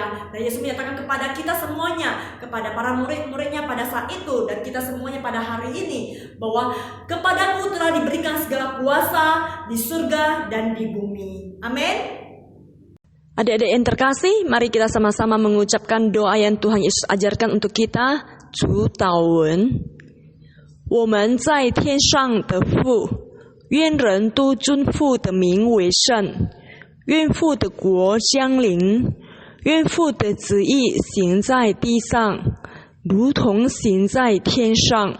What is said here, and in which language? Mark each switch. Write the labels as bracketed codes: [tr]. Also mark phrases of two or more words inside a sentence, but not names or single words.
[id] Dan Yesus menyatakan kepada kita semuanya, kepada para murid-muridnya pada saat itu, dan kita semuanya pada hari ini, bahwa kepadamu telah diberikan segala kuasa di surga dan di bumi. Amin. Adik-adik yang terkasih, mari kita sama-sama mengucapkan doa yang Tuhan Yesus ajarkan untuk kita. [zh] 主祷文，我们在天上的父，愿人都尊父的名为圣，愿父的国降临，愿父的旨意行在地上，如同行在天上。